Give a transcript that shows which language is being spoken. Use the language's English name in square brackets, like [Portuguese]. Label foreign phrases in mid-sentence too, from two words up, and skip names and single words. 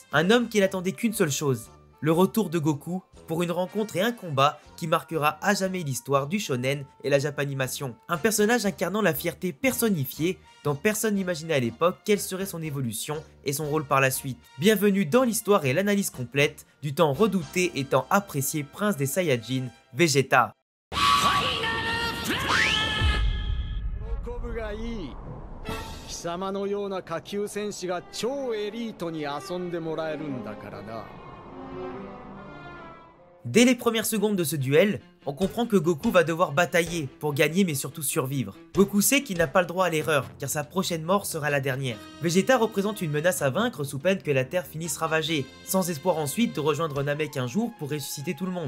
[French] Un homme qui n'attendait qu'une seule chose, le retour de Goku pour une rencontre et un combat qui marquera à jamais l'histoire du shonen et la japanimation. Un personnage incarnant la fierté personnifiée dont personne n'imaginait à l'époque quelle serait son évolution et son rôle par la suite. Bienvenue dans l'histoire et l'analyse complète du tant redouté et tant apprécié prince des Saiyajin, Vegeta. [Japanese] 貴様のような下級戦士が超エリートに遊んでもらえるんだからな。 [French] Dès les premières secondes de ce duel, on comprend que Goku va devoir batailler pour gagner mais surtout survivre. Goku sait qu'il n'a pas le droit à l'erreur car sa prochaine mort sera la dernière. Vegeta représente une menace à vaincre sous peine que la Terre finisse ravagée, sans espoir ensuite de rejoindre Namek un jour pour ressusciter tout le monde.